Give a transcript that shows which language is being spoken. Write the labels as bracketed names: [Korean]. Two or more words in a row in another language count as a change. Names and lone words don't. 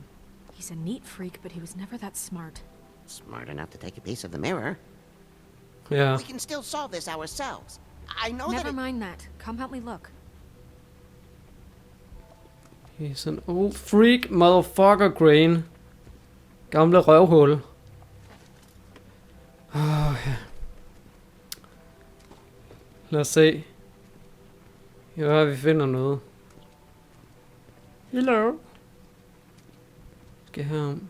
[English] He's a neat freak, but he was never that smart. Smart enough to take a piece of the mirror. Ja. We can still solve this ourselves. I know Never that mind that. Come help me look. He's an old freak motherfucker, Crane. [Danish] Gamle røvhul. Ja. Lad os se. Ja, vi finder noget. Hello. Skal herom.